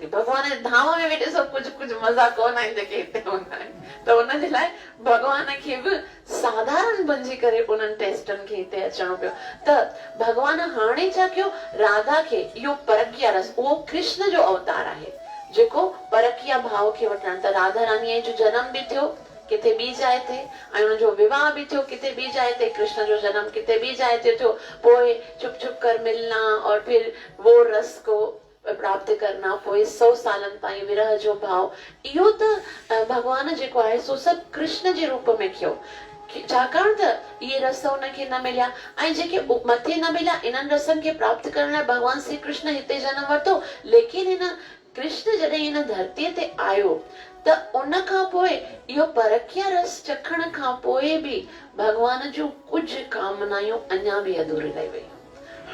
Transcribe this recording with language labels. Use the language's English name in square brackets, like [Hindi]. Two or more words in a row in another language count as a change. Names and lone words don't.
[Sindhi] भगवान जे धाम में वेठे सभु कुझु मज़ा कोन आहिनि जेके हिते हूंदा आहिनि। त उनजे लाइ भगवान खे बि साधारण बणिजी करे उन्हनि टेस्टनि खे हिते अचणो पियो। त भगवान हाणे छा कयो, राधा खे इहो परकीय रस, उहो कृष्ण जो अवतार आहे जेको परकीय भाव खे वठण। त राधा रानीअ जो जनम बि थियो किथे ॿी जाइ ते, ऐं हुनजो विवाह बि थियो किथे ॿी जाइ ते, कृष्ण जो जन्म किथे ॿी जाइ ते थियो, पोइ [Hindi] छुप छुप कर मिलना और फिर वो रस को प्राप्त करना, [Sindhi] पोइ 100 सालनि ताईं विरह जो भाव, इहो त भगवान जेको आहे सो सभु कृष्ण जे रूप में कयो। छाकाणि त इहे रस उनखे न मिलिया, ऐं जेके मथे न मिलिया, इन्हनि रसनि खे प्राप्त करण लाइ भगवान श्री कृष्ण हिते जनम वरितो। लेकिन हिन कृष्ण जॾहिं हिन धरतीअ ते आयो त उन खां पोइ इहो परकीय रस चखण खां पोइ बि भगवान जूं कुझु कामनायूं अञा बि अधूरी रही वयूं।